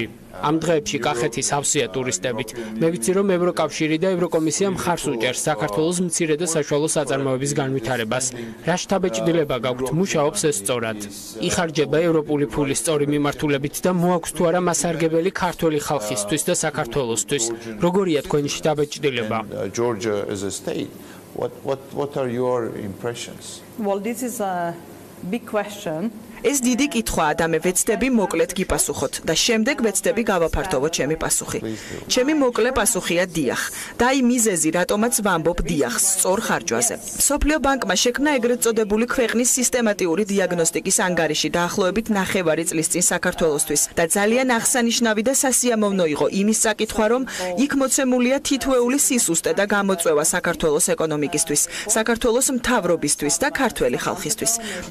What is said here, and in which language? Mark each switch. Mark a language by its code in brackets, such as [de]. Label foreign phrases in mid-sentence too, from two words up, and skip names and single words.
[ka] ამ დღეებში კახეთი სავსეა ტურისტებით. მე ვიცი, რომ ევროკავშირი და ევროკომისია მხარს უჭერს საქართველოს მცირე და საშუალო საწარმოების განვითარებას. რა შთაბეჭდილება გაქვთ, მუშაობს ეს სწორად. იხარჯება ევროპული ფული სწორი მიმართულებით და მოაქვს თუ არა მასარგებელი ქართველი ხალხისთვის და საქართველოსთვის. როგორია თქვენი შთაბეჭდილება? [en] Georgia as a state. What are your impressions? Well, this is a big question. [ka] ეს დიდი კითხვაა და მე ვეცდები მოკლედ გიპასუხოთ და შემდეგ ვეცდები გავაფართოვო ჩემი პასუხი. ჩემი მოკლე პასუხია დიახ. და აი მიზეზი, რატომაც ვამბობ დიახს სწორ ხარჯვაზე. მსოფლიო ბანკმა შექმნა ეგრეთ წოდებული ქვეყნის სისტემატიური დიაგნოსტიკის ანგარიში დაახლოებით 9 წლის წინ საქართველოსთვის და ძალიან აღსანიშნავი და სასიამოვნო იყო იმის საკითხვა, რომ იქ მოცემულია თითოეული სისუსტე და გამოწვევა საქართველოს ეკონომიკისთვის, საქართველოს მთავრობისთვის და ქართველი ხალხისთვის.